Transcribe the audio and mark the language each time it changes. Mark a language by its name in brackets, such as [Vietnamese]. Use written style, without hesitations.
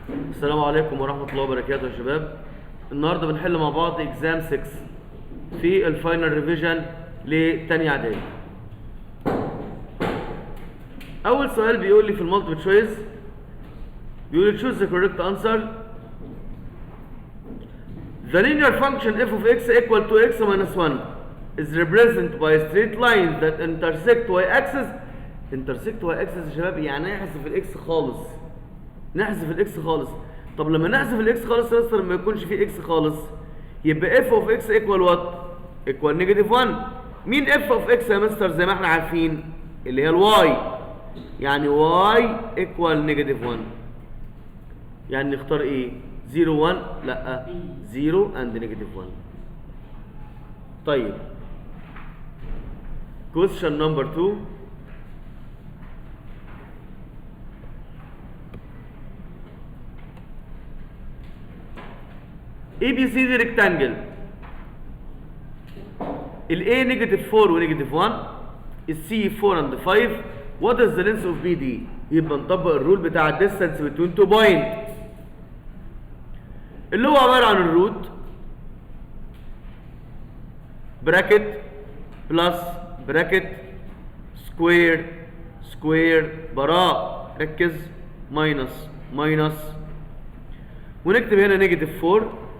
[Arabic] السلام عليكم ورحمة الله وبركاته يا شباب. النهاردة بنحل مع بعض اكزام 6 في الفاينل ريفيجن لتانية اعدادي. أول سؤال بيقول لي في المالتيبل تشويس، بيقول لي [English] choose the correct answer. The linear function f of x equal to x minus 1 is represented by straight lines that intersect y axis. [Arabic] intersect y axis يا شباب يعني نحذف الاكس خالص. نحذف الاكس خالص. طب لما نحذف الاكس خالص يا مستر ما يكونش فيه اكس خالص، يبقى f of x equal what؟ [English] equal negative 1. [Arabic] مين f of x يا مستر؟ زي ما احنا عارفين اللي هي الواي، يعني y equal negative 1. يعني نختار ايه؟ 0 1؟ لا، [English] 0 and negative 1. طيب question number 2. ABCD rectangle ال A negative 4 و negative 1، ال C 4 and 5. What is the length of BD؟ [Arabic] يبقى نطبق الرول بتاع distance between 2 point اللي هو عبارة عن الروت براكت بلس براكت سكوير سكوير براء، ركز، ماينس ماينس، ونكتب هنا نيجاتيف 4